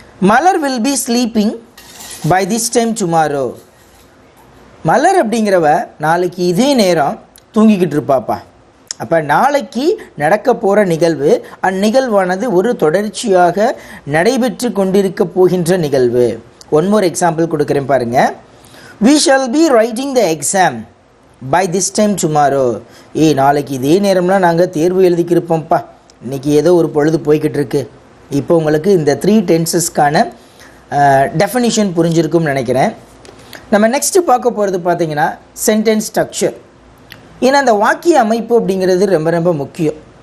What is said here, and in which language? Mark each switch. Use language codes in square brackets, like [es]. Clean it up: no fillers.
[en] Malar will be sleeping by this time tomorrow. [ta] மலர் அப்படிங்கிறவ நாளைக்கு இதே நேரம் தூங்கிக்கிட்டு இருப்பாப்பா. அப்போ நாளைக்கு நடக்க போகிற நிகழ்வு அந்நிகழ்வானது ஒரு தொடர்ச்சியாக நடைபெற்று கொண்டிருக்க போகின்ற நிகழ்வு. ஒன் மோர் எக்ஸாம்பிள் கொடுக்குறேன் பாருங்கள். [en] we shall be writing the exam by this time tomorrow. [ta] நாளைக்கு இதே நேரம்லாம் நாங்கள் தேர்வு எழுதிக்கிருப்போம்ப்பா. இன்றைக்கி ஏதோ ஒரு பொழுது போய்கிட்டு இருக்கு. இப்போ உங்களுக்கு இந்த 3 டென்சஸ்க்கான டெஃபினிஷன் புரிஞ்சிருக்கும்னு நினைக்கிறேன். நம்ம நெக்ஸ்ட்டு பார்க்க போகிறது பார்த்திங்கன்னா சென்டென்ஸ் ஸ்ட்ரக்சர். ஏன்னா அந்த வாக்கிய அமைப்பு அப்படிங்கிறது ரொம்ப ரொம்ப முக்கியம்.